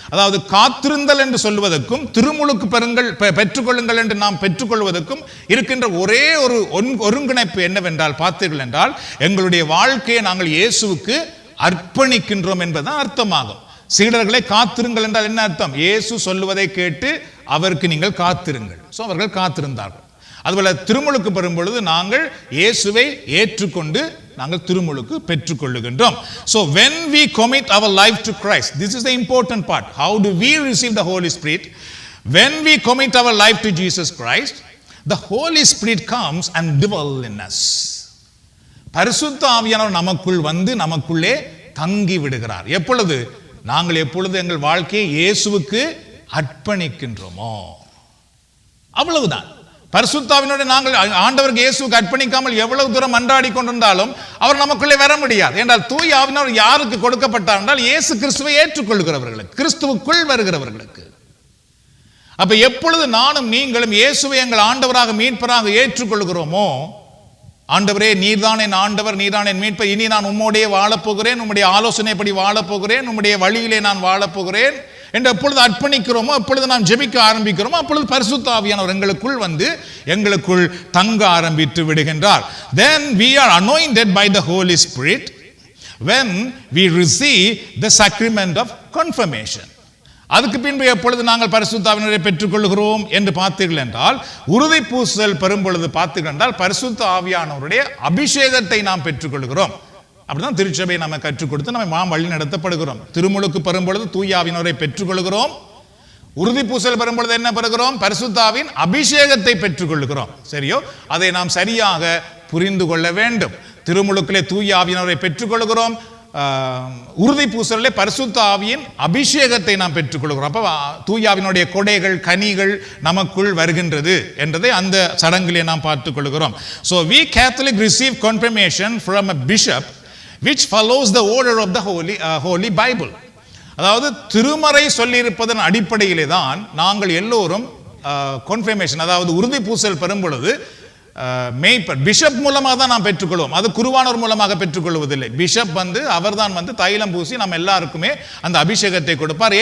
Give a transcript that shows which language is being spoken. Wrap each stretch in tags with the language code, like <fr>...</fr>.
<ta>அதாவது காத்திருந்தல் என்று சொல்வதற்கும் திருமுழுக்கு பெற்றுக்கொள்ளுங்கள் என்று நாம் பெற்றுக்கொள்வதற்கும் இருக்கின்ற ஒரே ஒரு ஒருங்கிணைப்பு என்னவென்றால் பார்த்தீர்கள் என்றால், எங்களுடைய வாழ்க்கையை நாங்கள் இயேசுவுக்கு அர்ப்பணிக்கின்றோம் என்பதுதான் அர்த்தமாகும். சீடர்களை காத்திருங்கள் என்றால் என்ன அர்த்தம்? இயேசு சொல்லுவதை கேட்டு அவருக்கு நீங்கள் காத்திருங்கள். சோ அவர்கள் காத்திருந்தார்கள். அதுபோல திருமுழுக்கு பெறும் பொழுது நாங்கள் இயேசுவை ஏற்றுக்கொண்டு நாங்கள் திருமுழுக்கு பெற்றுக்கொள்ளுகின்றோம்.</ta> <en>So when we commit our life to Christ, this is the important part. How do we receive the Holy Spirit? When we commit our life to Jesus Christ, the Holy Spirit comes and dwells in us.</en> <ta>பரிசுத்த ஆவியானவர் நமக்குள் நமக்குள்ளே தங்கி விடுகிறார். எப்பொழுது? நாங்கள் எப்பொழுது எங்கள் வாழ்க்கையை இயேசுவுக்கு அர்ப்பணிக்கின்றோமோ அவ்வளவுதான். பரிசுத்த ஆவியானவரை நாங்கள் ஆண்டவருக்கு இயேசுவுக்கு அர்ப்பணிக்காமல் எவ்வளவு தூரம் மன்றாடி கொண்டிருந்தாலும் அவர் நமக்குள்ளே வர முடியாது. என்றால் தூய ஆவியானவர் யாருக்கு கொடுக்கப்பட்டார் என்றால் இயேசு கிறிஸ்துவை ஏற்றுக்கொள்கிறவர்களுக்கு, கிறிஸ்துவுக்குள் வருகிறவர்களுக்கு. அப்ப எப்பொழுது நானும் நீங்களும் இயேசுவை எங்கள் ஆண்டவராக மீட்பராக ஏற்றுக்கொள்கிறோமோ, ஆண்டவரே நீர்தான் என் ஆண்டவர், நீர்தான் என் மீட்பர், இனி நான் உம்மோடே வாழப்போகிறேன், உம்முடைய ஆலோசனைப்படி வாழப்போகிறேன், உம்முடைய வழியிலே நான் வாழப்போகிறேன் என்று எப்பொழுது அர்ப்பணிக்கிறோமோ, அப்பொழுது நாம் ஜெபிக்க ஆரம்பிக்கிறோமோ, அப்பொழுது பரிசுத்த ஆவியானவர் எங்களுக்குள் தங்க ஆரம்பித்து விடுகின்றார்.</ta> <en>Then we are anointed by the Holy Spirit when we receive the sacrament of confirmation.</en> <ta>அதுக்கு பின்பு எப்பொழுது நாங்கள் பரிசுத்த ஆவியானவரை பெற்றுக்கொள்கிறோம் என்று பார்த்தீர்கள் என்றால், உறுதி பூசுதல் பெறும் பொழுது பார்த்தீர்கள் என்றால் பரிசுத்த ஆவியானவருடைய அபிஷேகத்தை நாம் பெற்றுக்கொள்கிறோம். அப்படிதான் திருச்சபை நம்ம கற்றுக் கொடுத்து நம்ம வழி நடத்தப்படுகிறோம். திருமுழுக்கு பெறும் பொழுது தூய ஆவியானவரை பெற்றுக்கொள்கிறோம். உறுதி பூசல் பெறும் பொழுது என்ன பெறுகிறோம்? பரிசுத்த ஆவியின் அபிஷேகத்தை பெற்றுக்கொள்கிறோம். சரியோ? அதை நாம் சரியாக புரிந்து கொள்ள வேண்டும். திருமுழுக்கிலே தூய ஆவியானவரை பெற்றுக்கொள்கிறோம், உறுதி பூசலிலே பரிசுத்த ஆவியின் அபிஷேகத்தை நாம் பெற்றுக்கொள்கிறோம். அப்ப தூய ஆவியினுடைய கொடைகள் கனிகள் நமக்குள் வருகின்றது என்றதை அந்த சடங்கிலே நாம் பார்த்துக் கொள்கிறோம்.</ta> <en>So we Catholic receive confirmation from a bishop which follows the order of the Holy Bible.</en> <ta>அதாவது திருமறை சொல்லியிருப்பதன் அடிப்படையிலே தான் நாங்கள் எல்லோரும் confirmation, அதாவது உறுதி பூசல் பெறும் பொழுது மேய்ப்பர் பிஷப் மூலமாக தான் நாம் பெற்றுக்கொள்வோம். அது குருவானவர் மூலமாக பெற்றுக்கொள்வதில்லை. பிஷப் அவர்தான் தைலம் பூசி நம்ம எல்லாருக்குமே அந்த அபிஷேகத்தை கொடுப்பார்.</ta>